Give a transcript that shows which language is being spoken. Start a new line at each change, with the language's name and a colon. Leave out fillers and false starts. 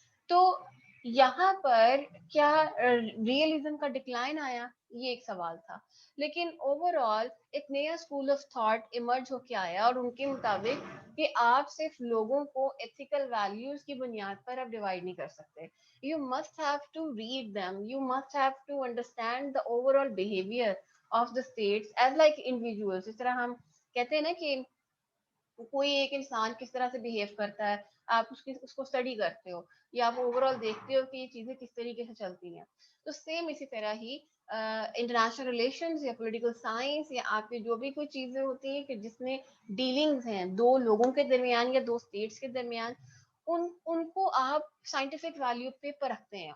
Urdu: تو یہاں پر کیا ریئلزم کا ڈکلائن آیا؟ یہ ایک سوال تھا. لیکن اوور آل ایک نیا اسکول آف تھاٹ ایمرج ہو کے آیا, اور ان کے مطابق کہ آپ صرف لوگوں کو ایتھیکل ویلیوز کی بنیاد پر آپ ڈیوائڈ نہیں کر سکتے.
English: You must have to read them. You must have to understand the overall behavior of the states as like individuals.
Urdu: اس طرح ہم کہتے ہیں نا کہ کوئی ایک انسان کس طرح سے بہیو کرتا ہے, آپ اس کو اسٹڈی کرتے ہو یا آپ اوور آل دیکھتے ہو کہ یہ چیزیں کس طریقے سے چلتی ہیں. تو سیم اسی طرح ہی انٹرنیشنل ریلیشنز یا پولیٹیکل سائنس یا آپ کی جو بھی کوئی چیزیں ہوتی ہیں کہ جس میں ڈیلنگز ہیں دو لوگوں کے درمیان یا دو اسٹیٹس کے درمیان, ان کو آپ سائنٹیفک ویلیو پہ پرکھتے ہیں.